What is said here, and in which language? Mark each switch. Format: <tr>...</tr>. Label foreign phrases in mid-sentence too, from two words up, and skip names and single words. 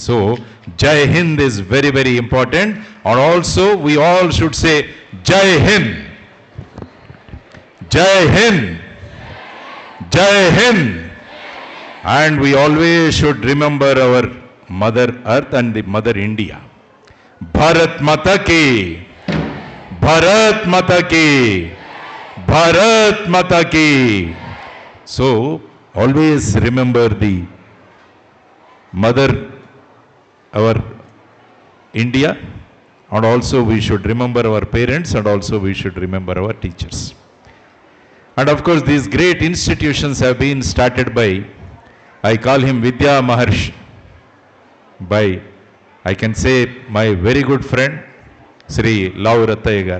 <en>So</en> <hi>जय हिंद</hi> <en>is very, very important, and also we all should say Jai Hind.</en> <hi>जय हिंद। जय हिंद.</hi> <en>And we always should remember our Mother Earth and the Mother India.</en> <hi>भारत माता की, भारत माता की, भारत माता की.</hi> <en>So always remember the Mother, our India, and also we should remember our parents, and also we should remember our teachers. And of course these great institutions have been started by, I call him Vidya Maharshi, by, I can say, my very good friend, Sri Lavurataya Garu.</en>